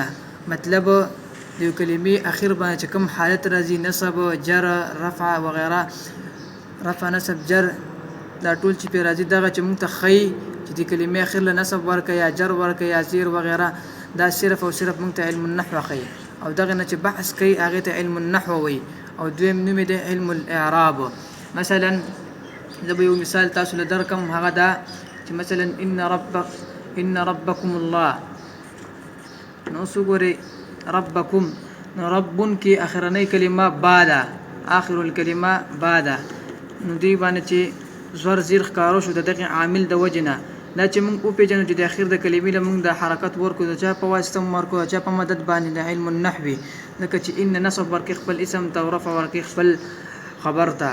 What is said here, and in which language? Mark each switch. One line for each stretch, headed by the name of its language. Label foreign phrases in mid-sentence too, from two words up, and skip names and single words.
Pashto: مطلب د یو کلمې اخر باندې چې کوم حالت راځي، نصب، جر، رفع وغیره، رفع، نصب، جر، دا ټول چې پرې راځي دغه چې موږ ته ښیي چې د کلمې اخر له نصب ورکړه یا جر ورکړه یا زیر وغیره، دا صرف او صرف موږ ته
Arabic: علم النحو
Pashto: ښیي، او دغه نه چې بحث کوي هغې ته
Arabic: علم النحو
Pashto: وایي. او دویم نوم یې دی
Arabic: علم الاعراب.
Pashto: مثلا زه به یو مثال تاسو له درکم، هغه دا چې مثلا
Arabic: ان ربکم الله،
Pashto: نو اوس وګورئ ربکم، نو ربون کې اخرنۍ کلمه با ده،
Arabic: آخر الکلمه
Pashto: با ده، نو دې باندې چې زور زیر ښکاره شو د دغې عامل د وجې نه. دا چې موږ وپېژنو چې د اخر د کلمې له موږ د حرکت ورکړو، د چا په واسطه مو ورکړو، د چا په مدد باندې، د
Arabic: علم النحو.
Pashto: ځکه چې ان نصب ورکړي خپل اسم ته او رفع ورکړي خپل خبر ته.